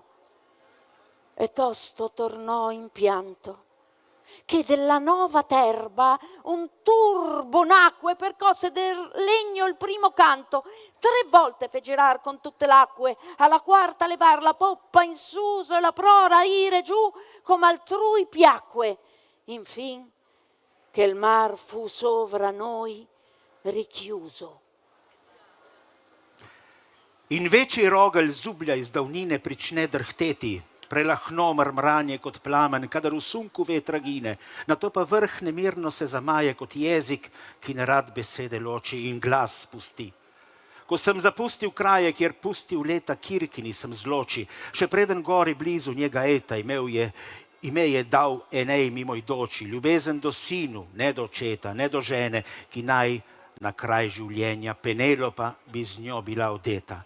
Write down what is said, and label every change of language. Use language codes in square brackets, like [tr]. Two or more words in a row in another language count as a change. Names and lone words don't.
[it] E tosto tornò in pianto, che della nova terba un turbo nacque, percosse del legno il primo canto, 3 volte fe girar con tutte l'acque, alla quarta levar la poppa in suso e la prora ire giù come altrui piacque. Infin che il mar fu sovra noi richiuso. [sl] Invece Rogel zublja iz davnine prične drhteti, prelahno mrmranje kot plamen, kadar v sunku vetra gine, nato pa vrh nemirno se zamaje kot jezik, ki nerad besede loči in glas spusti. Ko sem zapustil kraje, kjer pustil leta Kirkini sem zloči, še preden gori blizu njega Eta ime je dal Enej mimoj doči, ljubezen do sinu, ne do očeta, ne do žene, ki naj na kraj življenja Penelopa bi z njo bila odeta.